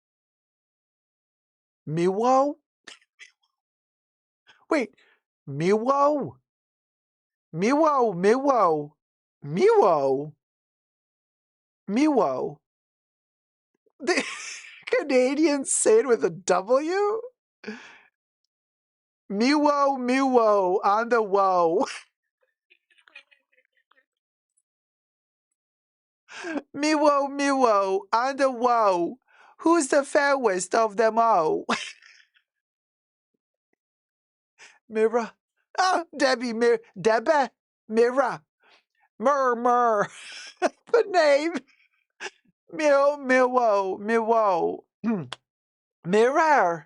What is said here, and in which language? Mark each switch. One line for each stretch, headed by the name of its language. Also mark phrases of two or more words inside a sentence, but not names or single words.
English: Miwo? Wait, Miwo? Miwo, Miwo, Miwo, Miwo. The Canadians say it with a W? Miwo, Miwo, on the woe. Miwo, Miwo, on the woe. Who's the fairest of them all? Mirror. Oh, Debbie, Debbie, Mirror. Murr. The name. Miwo, Miwo. Mirror.